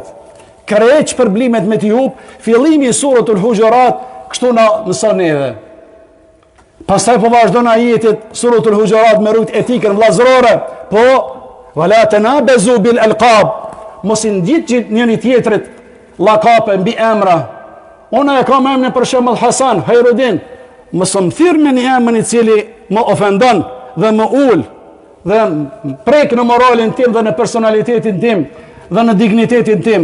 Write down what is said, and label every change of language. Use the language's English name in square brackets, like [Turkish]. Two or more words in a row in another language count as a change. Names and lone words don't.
[Albanian] Krejt shpërblimet me t'i hub, fillimi i suratul Hujurat, kështu na mëson neve. Pastaj po vazhdon ajetit suratul Hujurat me rujt etikën vllazërore, po [Arabic] ولا تنابزوا بالألقاب. [Albanian] Mos i ndiqni njëri tjetrit llakape mbi emra. Unë e kam emrin për shembull Hasan, Hajrudin. Mos më thirr me një emër i cili më ofendon dhe më ul dhe prek në moralin tim dhe në personalitetin tim dhe në dignitetin tim.